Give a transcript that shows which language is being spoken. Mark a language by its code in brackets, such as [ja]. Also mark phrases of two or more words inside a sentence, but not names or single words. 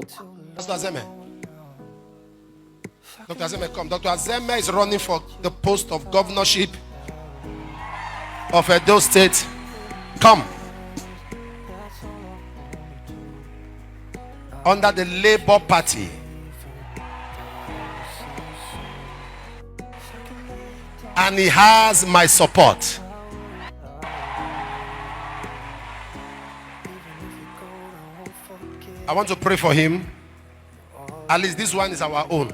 [en] Pastor Azeme. Dr. Azeme, come. Dr. Azeme is running for the post of governorship of Edo State. Come. Under the Labour Party. And he has my support. I want to pray for him. At least this one is our own.